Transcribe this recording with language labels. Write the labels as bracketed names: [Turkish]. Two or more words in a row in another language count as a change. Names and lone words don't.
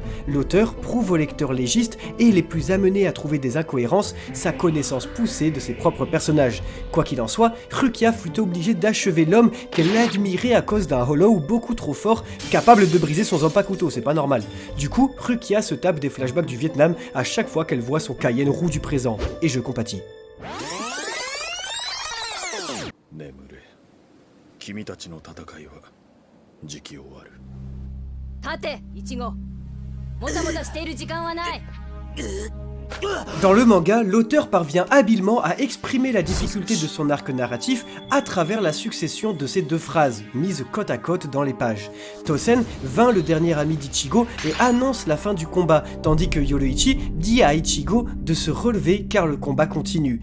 [French] L'auteur prouve au lecteur légiste et les plus amenés à trouver des incohérences sa connaissance poussée de ses propres personnages. Quoi qu'il en soit, Rukia fut obligée d'achever l'homme qu'elle admirait à cause d'un Hollow beaucoup trop fort, capable de briser son Zanpakuto, c'est pas normal. Du coup, Rukia se tape des flashbacks du Vietnam à chaque fois qu'elle voit son Kaien roux du présent. Et je compatis. [Japanese] 眠れ君たちの戦いは時期終わる。立て、イチゴ。もたもたしている時間はない。 [French] Dans le manga, l'auteur parvient habilement à exprimer la difficulté de son arc narratif à travers la succession de ces deux phrases, mises côte à côte dans les pages. Tosen vainc le dernier ami d'Ichigo et annonce la fin du combat, tandis que Yoruichi dit à Ichigo de se relever car le combat continue.